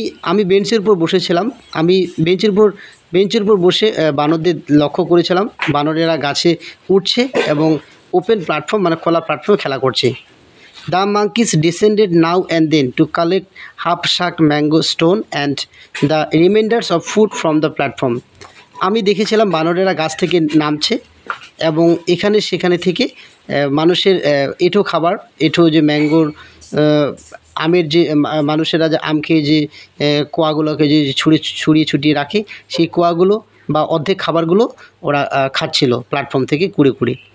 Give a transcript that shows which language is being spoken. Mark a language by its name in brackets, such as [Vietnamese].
[Bangla] আমি বেঞ্চের উপর বসেছিলাম, আমি বেঞ্চের উপর বসে বানরদের লক্ষ্য করেছিলাম। বানরেরা গাছে উঠছে এবং ওপেন প্ল্যাটফর্ম মানে খোলা প্ল্যাটফর্মে খেলা করছে। [English] The monkeys descended now and then to collect half-shucked mango stone and the remainders of food from the platform. [Bangla] আমি দেখেছিলাম বানরেরা গাছ থেকে নামছে এবং এখানে সেখানে থেকে মানুষের এঁঠো যে ম্যাঙ্গোর আমের যে মানুষেরা যে আম খেয়ে যে কোয়াগুলোকে যে ছড়িয়ে রাখে, সেই কোয়াগুলো বা অর্ধেক খাবারগুলো ওরা খাচ্ছিল প্ল্যাটফর্ম থেকে কুড়ে।